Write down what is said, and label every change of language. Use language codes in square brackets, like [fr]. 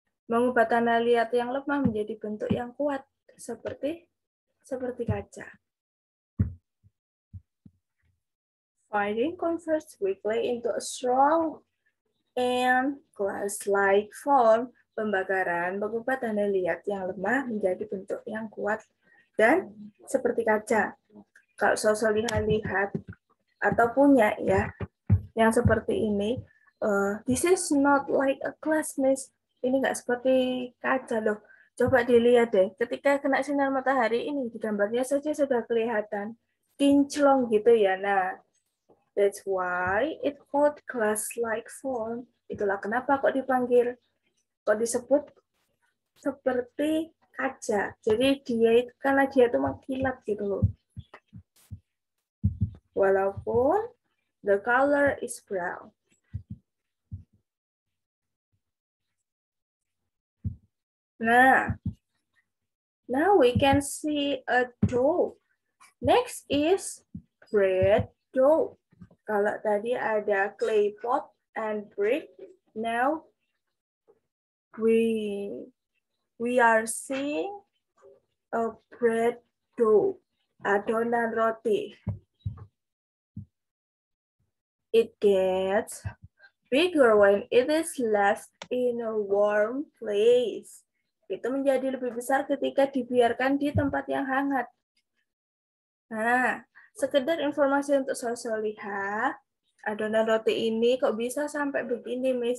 [id] Mengubah tanah liat yang lemah menjadi bentuk yang kuat, seperti kaca. [en] Firing converts weak clay into a strong and glass-like form. [id] Pembakaran mengubah tanah liat yang lemah menjadi bentuk yang kuat dan seperti kaca. Kalau Sosok lihat atau punya ya, yang seperti ini, [en] this is not like a glass, miss. [id] Ini nggak seperti kaca loh. Coba dilihat deh, ketika kena sinar matahari ini, di gambarnya saja sudah kelihatan kinclong gitu ya. [en] Nah, that's why it called glass-like form. [id] Itulah kenapa kok disebut seperti kaca. Jadi karena dia itu mengkilat gitu loh. [en] Walaupun the color is brown. Nah, now we can see a dough. Next is bread dough. [id] Kalau tadi ada [en] clay pot and brick, now we are seeing a bread dough, [id] adonan roti. [en] It gets bigger when it is left in a warm place. [id] Itu menjadi lebih besar ketika dibiarkan di tempat yang hangat. Nah, sekedar informasi untuk Solihah, adonan roti ini kok bisa sampai begini, Miss?